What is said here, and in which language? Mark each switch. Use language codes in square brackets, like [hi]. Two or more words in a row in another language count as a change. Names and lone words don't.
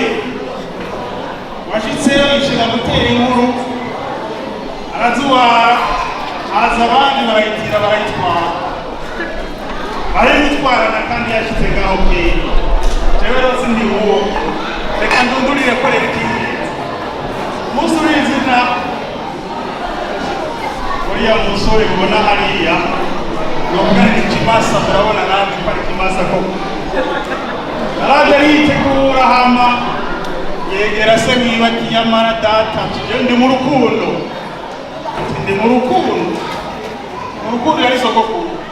[rn] Washitseyo yishira gutera inkuru, arazuwara, haza abandi barayitira barayitwara, barayitwarana kandi yashitse ngaho bweye. Jewe rero sindi uwo, reka ndundurire korera ikindi umunsi urizina. Uriya musore ubona hariya novuga ni ikimasa, murabona natwe ko ari ikimasa koko. Araje yitegura, hama yegera se wiwe ati yamara data, ndi mu rukundo, ndi mu rukundo yari sogokuru.